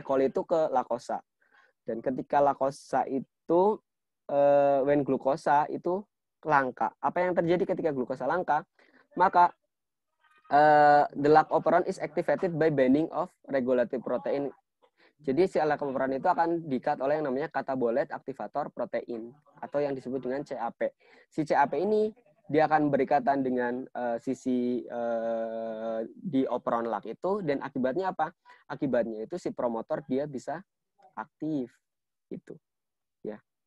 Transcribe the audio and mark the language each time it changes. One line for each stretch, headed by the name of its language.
Indonesian: coli itu ke laktosa. Dan ketika laktosa itu when glukosa itu langka. Apa yang terjadi ketika glukosa langka? Maka
English: the lac operon is activated by binding of regulative protein.
Indonesian: Jadi si lac operon itu akan di-cut oleh yang namanya katabolit aktivator protein atau yang disebut dengan CAP. Si CAP ini dia akan berikatan dengan sisi di operon lac itu, dan akibatnya apa? Akibatnya itu si promotor dia bisa aktif gitu. Ya.